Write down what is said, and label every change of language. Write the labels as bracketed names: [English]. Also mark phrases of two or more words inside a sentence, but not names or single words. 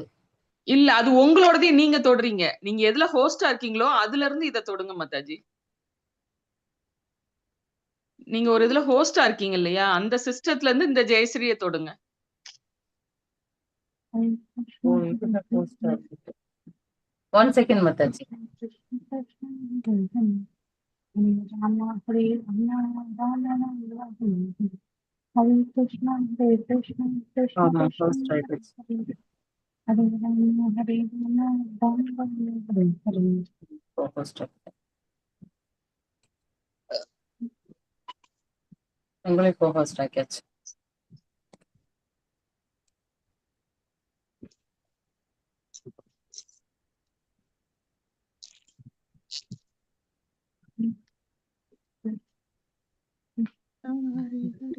[Tamil] இல்ல, அது உங்களோடதையும் நீங்க தொடுறீங்க. நீங்க எதுல ஹோஸ்டா இருக்கீங்களோ அதுல இருந்து இதை தொடுங்க மாதாஜி. நீங்க ஒரு இதுல ஹோஸ்டா இருக்கீங்க இல்லையா, அந்த சிஸ்டத்துல இருந்து இந்த ஜெயஸ்ரீயை தொடுங்க. [Sanskrit] हरे [Tamil] ஓ, [Sanskrit] कृष्णा [Tamil] இதுதான் [Sanskrit] कृष्ण [Tamil] கோஸ்டா இருக்கு. 1 செகண்ட் மாதாஜி. [Sanskrit] कृष्ण हरे हरे हरे राम राम राम हरे हरे हरे कृष्णा कृष्ण [Tamil] ஆமா, [Sanskrit] कृष्ण [Tamil] கோஸ்ட் ஆயிடுச்சு. [Sanskrit] हरे हरे राम हरे हरे [Tamil] கோஸ்ட் உங்களே கோஹோஸ்ட் ஆக்கியாச்சு. [Sanskrit] हरे हरे